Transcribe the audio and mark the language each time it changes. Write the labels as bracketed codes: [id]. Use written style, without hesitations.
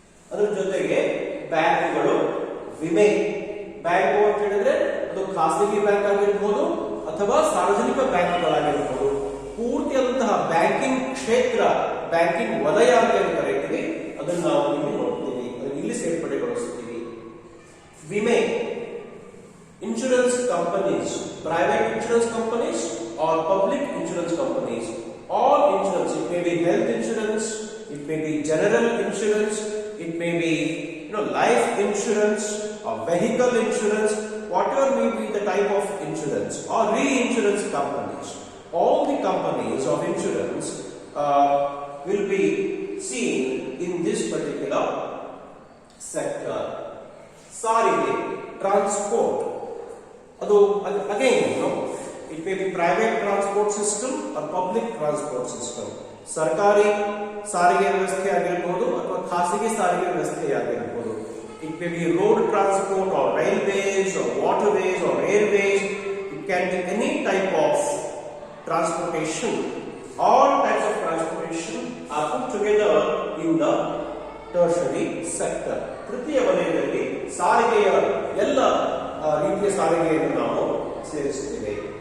[kn] ಅದರ ಜೊತೆಗೆ ಬ್ಯಾಂಕ್ಗಳು, ವಿಮೆ, ಬ್ಯಾಂಕು ಅಂತ ಹೇಳಿದ್ರೆ ಅದು ಖಾಸಗಿ ಬ್ಯಾಂಕ್ ಆಗಿರ್ಬೋದು ಅಥವಾ ಸಾರ್ವಜನಿಕ ಬ್ಯಾಂಕ್ಗಳಾಗಿರ್ಬೋದು, ಪೂರ್ತಿಯಾದಂತಹ ಬ್ಯಾಂಕಿಂಗ್ ಕ್ಷೇತ್ರ, ಬ್ಯಾಂಕಿಂಗ್ ವಲಯ ಅಂತ ಏನು ಕರೀತೀವಿ, ಅದನ್ನು ನಾವು ಇಲ್ಲಿ ನೋಡ್ತೀವಿ, ಅದನ್ನು ಇಲ್ಲಿ ಸೇರ್ಪಡೆಗೊಳಿಸ್ತೀವಿ. [en] ವಿಮೆ, insurance companies, private insurance companies or public insurance companies, all insurance, it may be health insurance, it may be general insurance, it may be life insurance or vehicle insurance, whatever may be the type of insurance, or reinsurance companies. All the companies of insurance will be seen in this particular sector. Sarige, transport, again, it may be private transport system or public transport system. [kn] ಸರ್ಕಾರಿ ಸಾರಿಗೆ ವ್ಯವಸ್ಥೆ ಆಗಿರಬಹುದು ಅಥವಾ ಖಾಸಗಿ ಸಾರಿಗೆ ವ್ಯವಸ್ಥೆ ಆಗಿರಬಹುದು. [en] It may be road transport or railways or waterways or airways. It can be any type of transportation. All types of transportation are put together in the tertiary sector. [kn] ತೃತೀಯ ವಲಯದಲ್ಲಿ ಸಾರಿಗೆಯ ಎಲ್ಲ ರೀತಿಯ ಸಾರಿಗೆಯನ್ನು ನಾವು ಸೇರಿಸುತ್ತೇವೆ.